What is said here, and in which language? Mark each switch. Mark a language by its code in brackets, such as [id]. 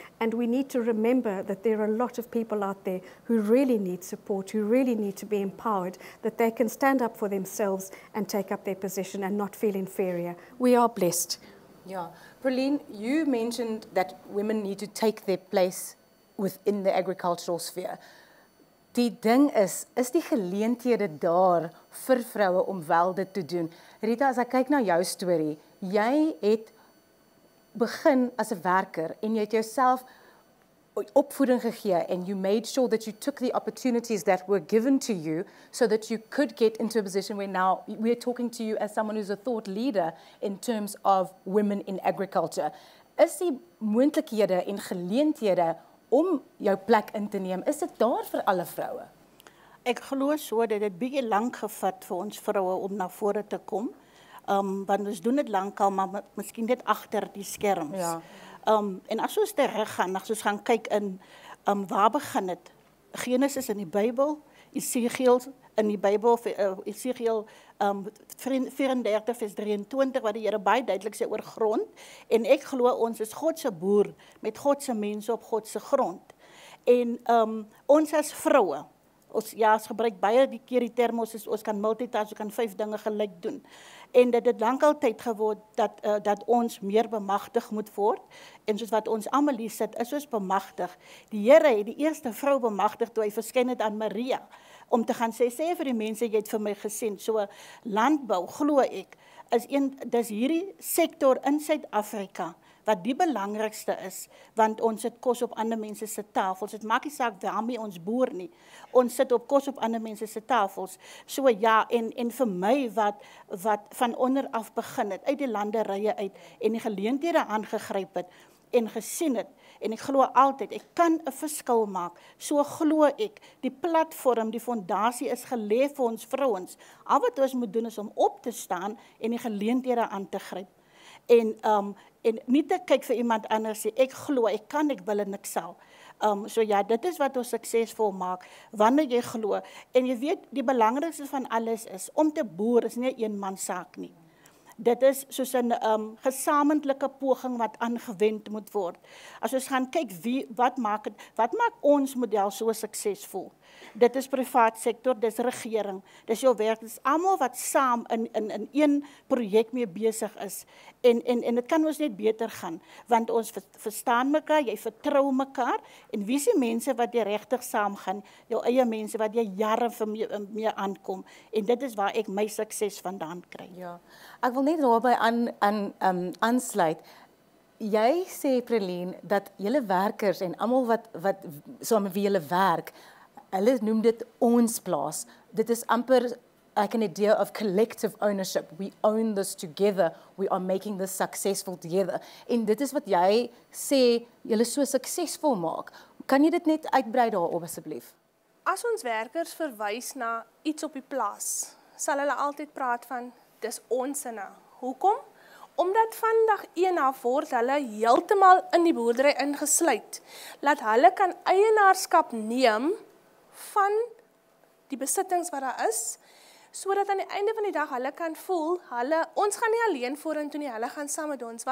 [en] And we need to remember that there are a lot of people out there who really need support, who really need to be empowered, that they can stand up for themselves and take up their position and not feel inferior. We are blessed. Yeah. Praline, you mentioned that women need to take their place within the agricultural sphere. [af] Die ding is die geleenthede daar vir vroue om wel dit te doen. [en] Rita, [af] as ek kyk na jou storie, jy het begin as 'n werker en jy het jouself opvoeding gegee [en] and you made sure that you took the opportunities that were given to you so that you could get into a position where now we're talking to you as someone who's a thought leader in terms of women in agriculture. [af] Is die moontlikhede en geleenthede om jou plek in te neem, is dit daar vir alle vroue? Ek glo so dat dit bietjie lank gevat vir ons vroue om na vore te kom. Want ons doen dit lankal, maar miskien net agter die skerms. Ja. En as ons terug gaan, as ons gaan kyk in waar begin dit? Genesis in die Bybel, Esegiel in die Bybel, Esegiel 34 vers 23, wat die Here baie duidelik sê oor grond. En ek glo ons is God se boer met God se mense op God se grond. En ons as vroue, ons gebruik baie die keer die term, ons kan multitask, ons kan 5 dinge gelyk doen. En dit het lank al tyd geword dat ons meer bemagtig moet word. En soos wat ons almal hier sit, is ons bemagtig. Die Here het die eerste vrou bemagtig toe hy verskyn het aan Maria, om te gaan sê vir die mense, jy het vir my gesien. So landbou, glo ek, dis hierdie sektor in Suid-Afrika, wat die belangrikste is, want ons sit kos op ander mense se tafels. Dit maak nie saak waarmee ons boer nie. Ons sit op kos op ander mense se tafels. So ja, en vir my wat van onder af begin het, uit die landerye uit, en die geleenthede aangegryp het, en gesien het, en ek glo altyd, ek kan 'n verskil maak. So glo ek, die platform, die fondasie is gelê vir ons vrouens. Al wat ons moet doen is om op te staan en die geleenthede aan te gryp. En nie te kyk vir iemand anders sê, ek glo, ek kan, ek wil en ek sal. So ja, dit is wat ons suksesvol maak, wanneer jy glo. En jy weet, die belangrikste van alles is, om te boer is nie 'n eenman saak nie. Dit is soos 'n gesamentlike poging wat aangewend moet word. As ons gaan kyk wat maak ons model so suksesvol? Dit is privaat sektor, dis regering, dis jou werk, dis almal wat saam in een projek mee besig is. En dit kan ons net beter gaan, want ons verstaan mekaar, jy vertrou mekaar, en wie is die mense wat jy regtig saam gaan, jou eie mense wat jy jare mee aankom, en dit is waar ek my sukses vandaan kry. Ja, ek wil net daarbij aansluit. Jy sê, Prelien, dat julle werkers en almal wat saam met wie julle werk, hulle noem dit ons plaas. Dit is amper [en] like an idea of collective ownership. We own this together. We are making this successful together. [af] En dit is wat jy sê, julle so suksesvol maak. Kan jy dit net uitbrei daarop asseblief? As ons werkers verwys na iets op die plaas, sal hulle altyd praat van, dis ons sinne. Hoekom? Omdat van dag 1 af word hulle heeltemal in die boerdery ingesluit, laat hulle kan eienaarskap neem van die besittings wat daar is, sodat aan die einde van die dag hulle kan voel, ons gaan nie alleen vorentoe nie, hulle gaan saam met ons.